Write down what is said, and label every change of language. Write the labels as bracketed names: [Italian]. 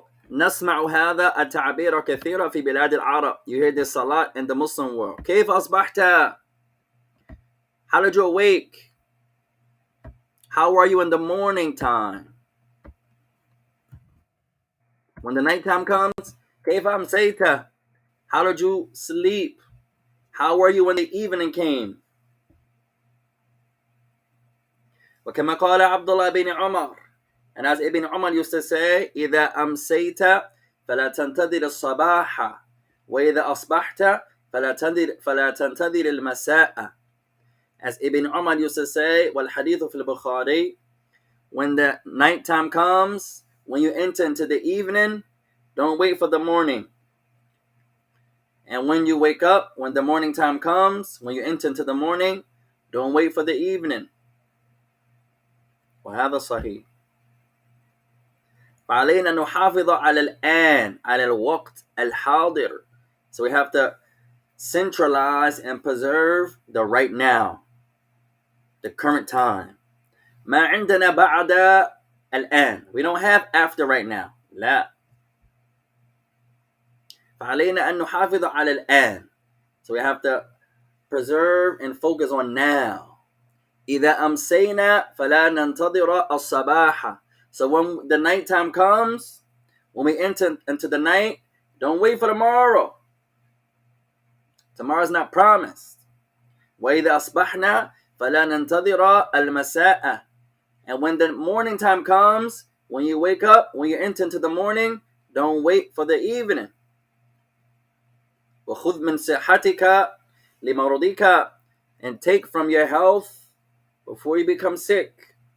[Arabic] نسمع هذا التعبير كثيرا في بلاد العرب. [English] You hear this a lot in the Muslim world. [Arabic] كيف أصبحت? [English] How did you awake? How are you in the morning time? When the nighttime comes, [Arabic] كيف أمسيت? [English] How did you sleep? How were you when the evening came? [Arabic] وكما قال عبد الله بن عمر, [English] and as Ibn Umar used to say, [Arabic] إذا أمسيت فلا تنتظر الصباح وإذا أصبحت فلا تنتظر المساء. [English] As Ibn Umar used to say, [Arabic] والحديث في البخاري, [English] when the nighttime comes, when you enter into the evening, don't wait for the morning. And when you wake up, when the morning time comes, when you enter into the morning, don't wait for the evening. [Arabic] وهذا صحيح. فعلينا أن نحافظ على الآن على الوقت الحاضر. [English] So we have to centralize and preserve the right now, the current time. [Arabic] ما عندنا بعد الآن. [English] We don't have after right now. [Arabic] لا. فعلينا أن نحافظ على الآن. [English] So we have to preserve and focus on now. [Arabic] إذا أمسينا فلا ننتظر الصباح. [English] So when the nighttime comes, when we enter into the night, don't wait for tomorrow. Tomorrow's not promised. [Arabic] وإذا أصبحنا فلا ننتظر المساء. [English] And when the morning time comes, when you wake up, when you enter into the morning, don't wait for the evening. [Arabic] وخذ من صحتك لمرضك. [English] And take from your health before you become sick.